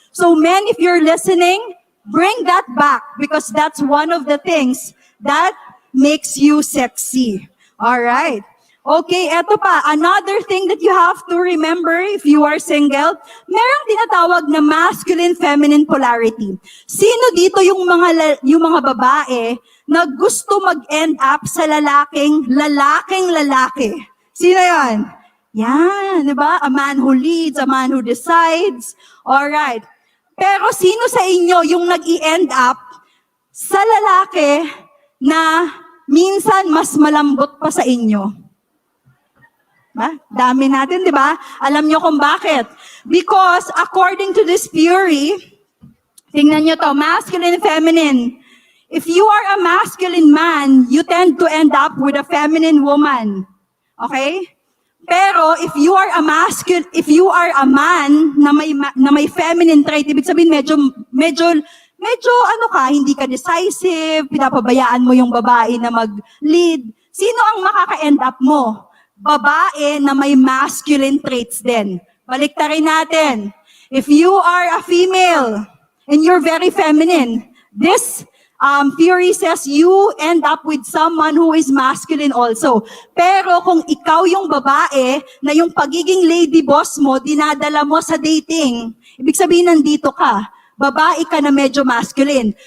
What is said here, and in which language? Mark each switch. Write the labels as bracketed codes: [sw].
[en] So men, if you're listening, bring that back because that's one of the things that makes you sexy. All right. Okay, [tl] eto pa. [en] Another thing that you have to remember if you are single, [tl] merong tinatawag na [en] masculine-feminine polarity. [tl] Sino dito yung mga babae na gusto mag-end up sa lalaking lalaki? Sino yan? Yan, di ba? [en] A man who leads, a man who decides. All right. [tl] Pero sino sa inyo yung nag-i-end up sa lalaki na minsan mas malambot pa sa inyo? Ba? Dami natin, di ba? Alam nyo kung bakit. [en] Because according to this theory, [tl] tingnan nyo to, [en] masculine and feminine. If you are a masculine man, you tend to end up with a feminine woman. [tl] Okay? Pero [en] if you are a man [tl] na may feminine trait, ibig sabihin medyo ano ka, hindi ka decisive, pinapabayaan mo yung babae na mag-lead. Sino ang makaka-end up mo? Babae na may masculine traits din. Baliktarin natin. [en] If you are a female and you're very feminine, this theory says you end up with someone who is masculine also. [tl] Pero kung ikaw yung babae na yung pagiging lady boss mo, dinadala mo sa dating, ibig sabihin nandito ka, babae ka na medyo masculine.